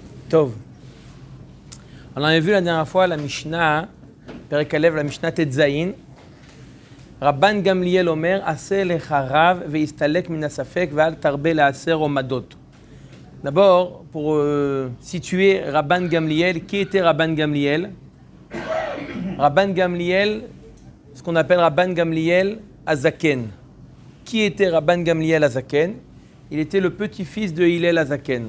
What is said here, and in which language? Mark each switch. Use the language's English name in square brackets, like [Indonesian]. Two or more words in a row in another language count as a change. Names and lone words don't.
[French] Tov. On avait vu la dernière fois la Mishnah, [Hebrew] פרק אלף, [French] la [Hebrew] משנה טז. רבן גמליאל אומר עשה לך רב והסתלק מן הספק ואל תרבה לעשר אומדות. [French] D'abord, pour situer Rabban Gamliel, qui était Rabban Gamliel? Rabban Gamliel, ce qu'on appelle Rabban Gamliel Azaken. Qui était Rabban Gamliel Azaken? Il était le petit-fils de Hillel Azaken.